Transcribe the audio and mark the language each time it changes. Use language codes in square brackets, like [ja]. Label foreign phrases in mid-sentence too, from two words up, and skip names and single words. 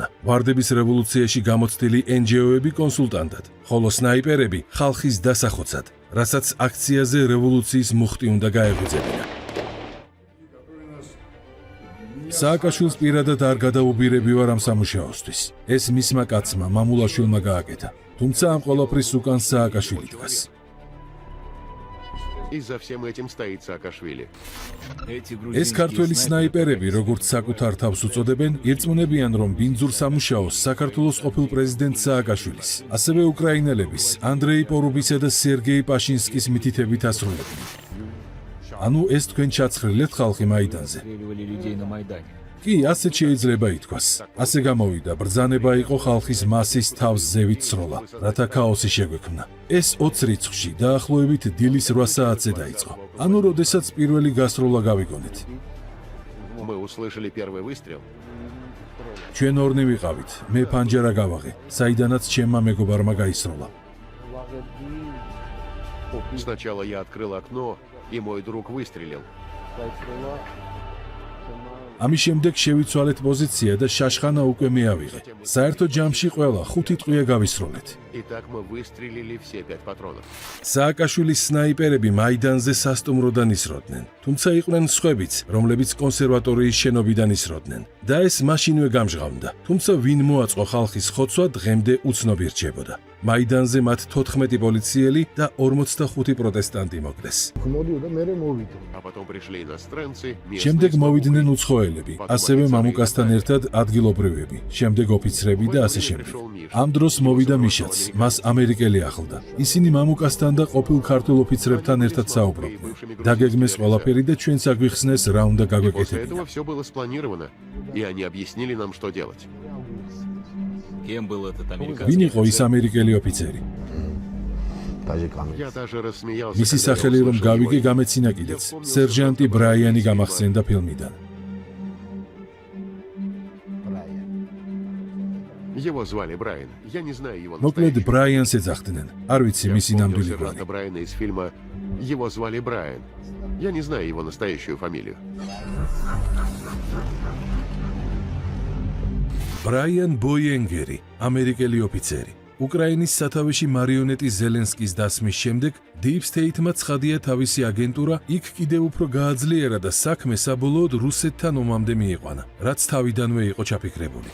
[ka] ვარდების რევოლუციაში გამოცდილი NGO-ები კონსულტანტად, ხოლო სნაიპერები ხალხის დასახოცად, რასაც აქციაზე რევოლუციის მუხტი უნდა გაეღვიძებინა. სააკაშვილს პირადად არ გადაუბირებივარ ამ სამუშაოსთვის. ეს მისმა კაცმა, მამულაშვილმა გააკეთა. თუმცა ამ ყველაფრის უკან სააკაშვილი დგას. [ru] И за всем этим стоит Саакашвили. [ka] ეს ქართველი სნაიპერები, როგორც საკუთარ თავს უწოდებენ, ირწმუნებიან, რომ ბინძურ სამუშაოს საქართველოს ყოფილ პრეზიდენტ სააკაშვილის, ასევე უკრაინელების, ანდრეი პორუბისა და სერგეი პაშინსკის მითითებით ასრულებენ. ანუ ეს თქვენ ჩაცხრილეთ ხალხი მაიდანზე. კი, ასე შეიძლება ითქვას. ასე გამოვიდა, ბრძანება იყო ხალხის მასის თავს ზევით სროლა, რათა ქაოსი შეგვექმნა. ეს 20 რიცხვში დაახლოებით დილის 8 საათზე დაიწყო. ანუ როდესაც პირველი გასროლა გავიგონეთ. [ru] Мы услышали первый выстрел. [ka] ჩვენ ორნი ვიყავით, მე ფანჯარა გავაღე, საიდანაც ჩემმა მეგობარმა გაისროლა. [ru] Сначала я открыл окно, и мой друг выстрелил. [ka] ამის შემდეგ შევიცვალეთ პოზიცია და შაშხანა უკვე მეავიღე. საერთო ჯამში ყველა 5 ტყვია გავისროლეთ. [ru] И так мы выстрелили все 5 патронов. [ka] სააკაშვილის სნაიპერები მაიდანზე სასტუმროდან ისროდნენ, თუმცა იყვნენ სხვებიც, რომლებიც კონსერვატორიის შენობიდან ისროდნენ და ეს მაშინვე გამჟღავნდა. თუმცა ვინ მოაწყო ხალხის ხოცვა დღემდე უცნობი რჩებოდა. მაიდანზე მათ 14 პოლიციელი და 45 პროტესტანტი მოკლეს. მოდიოდა მე მოვიდა. [ru] А потом пришли иностранцы. [ka] შემდეგ მოვიდნენ უცხოელები, ასევე მამუკასთან ერთად ადგილობრივები, შემდეგ ოფიცრები და ასე შემდეგ. ამ დროს მოვიდა მიშაც, მას ამერიკელი ახლდა. ისინი მამუკასთან და ყოფილ ქართულ ოფიცრებთან ერთად საუბრობდნენ. დაგეგმეს ყველაფერი და ჩვენს აგვიხსნეს რა უნდა [ru] После [ka] გაგვეკეთებინა. [ru] этого все было спланировано, и они объяснили нам, что делать. Кем был этот американский? [ka] ვინ იყო ის ამერიკელი ოფიცერი? [ru] Я даже рассмеялся, [ka] მისი [ru] когда я [ka] სახელი რომ [ru] услышал [ka] გავიგე [ru] его имя. [ka] გამეცინა კიდეც. სერჟანტი ბრაიანი გამახსენდა ფილმიდან. [ru] Его звали Брайан. Я не знаю его [ka] მოკლედ [ru] настоящего. [ka] ბრაიანს ეძახდნენ. არ ვიცი [ru] Я [ka] მისი [ru] вспомнил [ka] ნამდვილი [ru] сержанта [ka] გვარი. [ru] Брайана из фильма «Его звали Брайан». Я не знаю его настоящую фамилию. [ka] ბრაიან ბოიენგერი, ამერიკელი ოფიცერი. უკრაინის სათავეში მარიონეტი ზელენსკის დასმის შემდეგ [en] Deep State- [ka] მა ცხადია თავისი აგენტურა იქ კიდევ უფრო გააძლიერა და საქმე საბოლოოდ რუსეთთან ომამდე მიიყვანა, რაც თავიდანვე იყო ჩაფიქრებული.